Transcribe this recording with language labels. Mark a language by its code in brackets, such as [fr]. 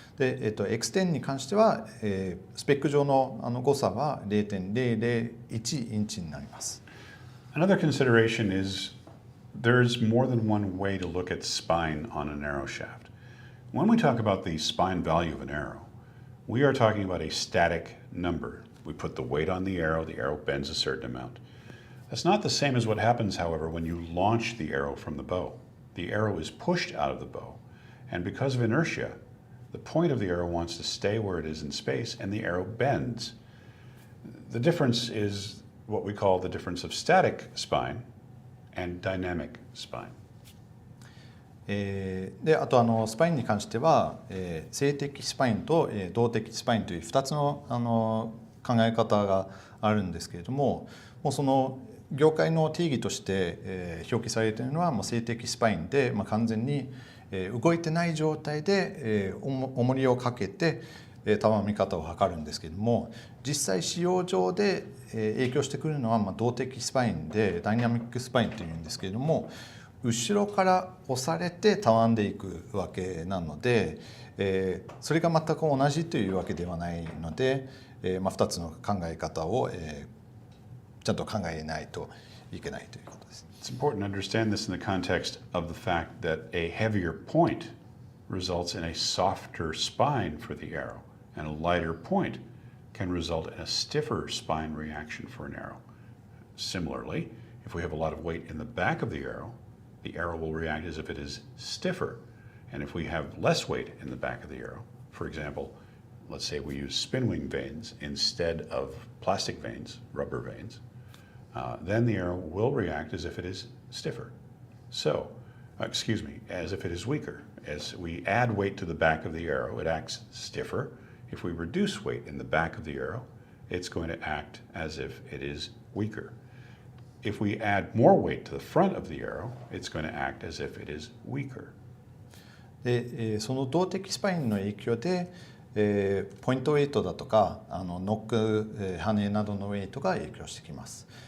[ja] で、X10 に関しては、スペック上の誤差は 0.001 インチになります。 [en] Another consideration is there's more than one way to look at spine on an arrow shaft. When we talk about the spine value of an arrow, we are talking about a static number. We put the weight on the arrow bends a certain amount. That's not the same as what happens, however, when you launch the arrow from the bow. The arrow is pushed out of the bow, and because of inertia, the point of the arrow wants to stay where it is in space, and the arrow bends. The difference is what we call the difference of static spine and dynamic spine. [ja] で、あとスパインに関しては、静的スパインと、動的スパインという2つの、考え方があるんですけれども、もうその業界の定義として、表記されているのはもう静的スパインで、完全に、動いてない状態で、重りをかけて、たわみ方を測るんですけれども、実際使用上で、影響してくるのは、動的スパインでダイナミックスパインというんですけれども、後ろから押されてたわんでいくわけなので、それが全く同じというわけではないので、2つの考え方を、ちゃんと考えないといけないということです。 [en] It's important to understand this in the context of the fact that a heavier point results in a softer spine for the arrow, and a lighter point can result in a stiffer spine reaction for an arrow. Similarly, if we have a lot of weight in the back of the arrow will react as if it is stiffer. And if we have less weight in the back of the arrow, for example, let's say we use spin wing vanes instead of plastic vanes, rubber vanes, then the arrow will react as if it is stiffer. So, as if it is weaker. As we add weight to the back of the arrow, it acts stiffer. If we reduce weight in the back of the arrow, it's going to act as if it is weaker. If we add more weight to the front of the arrow, it's going to act as if it is weaker. [ja] で、その動的スパインの影響で、ポイントウェイトだとかノック、羽などのウェイトが影響してきます。